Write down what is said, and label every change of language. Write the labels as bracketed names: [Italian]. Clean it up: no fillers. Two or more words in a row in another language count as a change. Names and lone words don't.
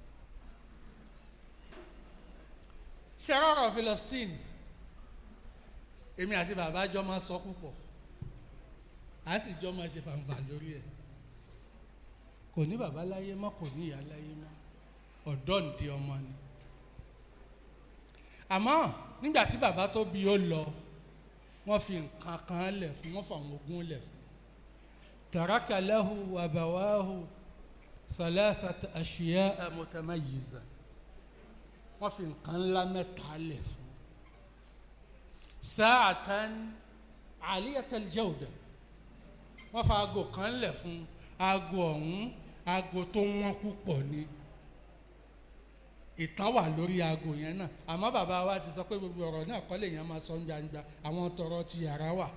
[Yoruba] ṣe rọrọ Philistine èmi àti bàbá jọ máa sọ púpọ̀ a sì jọ máa ṣe fàǹfà lórí ẹ̀ kò ní bàbá láyé mọ́ kò ní ìyá láyé mọ́ ọ̀dọ́ ǹdí ọmọ ni àmọ́ nígbà tí bàbá tó bí ó lọ wọ́n fi nǹkan kan lẹ̀ fún wọ́n fàwọn ogún lẹ̀ fún [Arabic] ترك له أبواه ثلاثة أشياء متميزة [Yoruba] wọ́n fi nǹkan ńlá mẹ́ta lẹ̀ fún [Arabic] ساعة عالية الجودة [Yoruba] wọ́n fa aago kan lẹ̀ fún aago ọ̀hún aago tó wọ́n púpọ̀ ni ìtàn wà lórí aago yẹn náà àmọ́ bàbá wa ti sọ pé gbogbo ọ̀rọ̀ náà kọ́ lèèyàn máa sọ gbangba àwọn tọrọ ti yàrá wà